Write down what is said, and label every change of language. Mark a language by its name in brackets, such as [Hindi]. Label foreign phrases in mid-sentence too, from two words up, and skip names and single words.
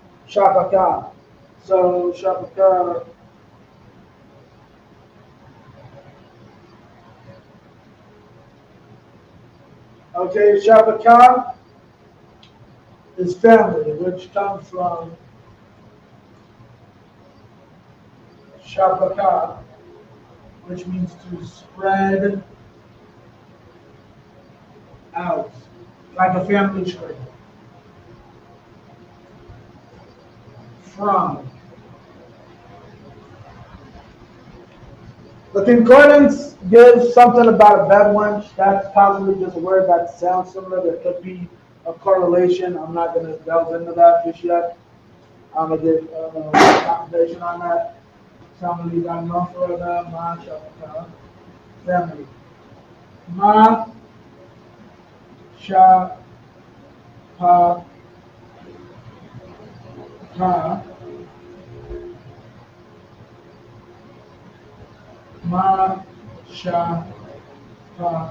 [English] Shapaka. So Shapaka. Okay, Shapaka is family, which comes from Shapaka, which means to spread out, like a family tree. From. The concordance gives something about a Bedouin. That's possibly just a word that sounds similar. There could be a correlation. I'm not going to delve into that just yet. I'm going to get confirmation on that. Somebody got no further. Ma Shapaka. Family. Ma Shapaka. Ma Shapaka.